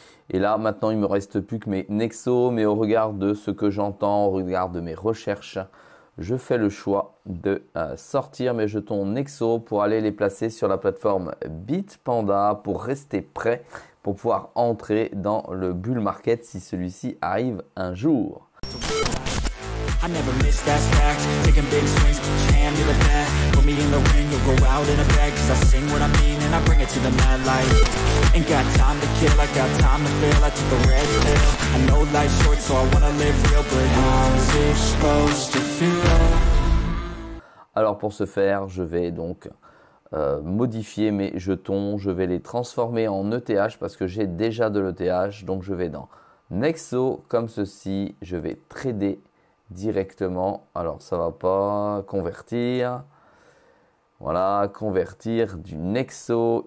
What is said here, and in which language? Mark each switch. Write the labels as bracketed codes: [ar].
[fr] Et là, maintenant, il ne me reste plus que mes Nexo, mais au regard de ce que j'entends, au regard de mes recherches, je fais le choix de sortir mes jetons Nexo pour aller les placer sur la plateforme Bitpanda pour rester prêt pour pouvoir entrer dans le bull market si celui-ci arrive un jour. [en] I never miss that stack, taking big swings, put your hand to the bat, put me in the ring, you'll go out in a bag, cause I sing what I mean and I bring it to the mad light. Ain't got time to kill, I got time to feel, I took the red pill, I know life's short so I wanna live real, but how's it supposed to feel? [fr] Alors pour ce faire, je vais donc modifier mes jetons, je vais les transformer en ETH parce que j'ai déjà de l'ETH, donc je vais dans Nexo comme ceci, je vais trader directement. Alors ça va pas convertir. Voilà, convertir du Nexo.